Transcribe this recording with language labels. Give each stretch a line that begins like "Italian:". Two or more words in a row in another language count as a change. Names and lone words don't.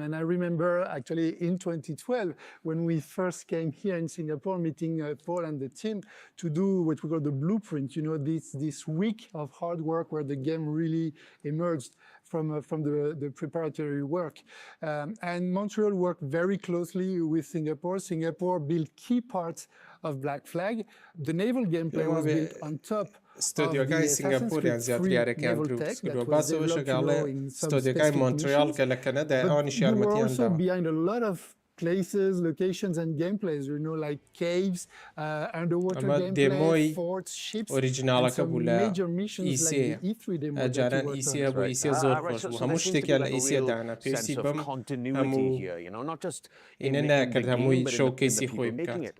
English: And I remember actually in 2012, when we first came here in Singapore, meeting Paul and the team to do what we call the blueprint, you know, this week of hard work where the game really emerged from the preparatory work. And Montreal worked very closely with Singapore. Singapore built key parts of Black Flag. The naval gameplay was built on top.
Central Kurdish: ستۆدیۆکانی سینگاپۆریان زیاتر یارەکان دروست کردووە باسەوە شەگاڵێ ستۆدیۆکای مۆنتریال کە لە کەنەدا ئەوانیش یارمەتیان داوە.
English: Places, locations, and gameplays, you know, like caves, underwater gameplay, forts, ships, and some major missions like the E3 demo that you worked on. Sense of continuity here, you know, not just in the game, but in the people making it.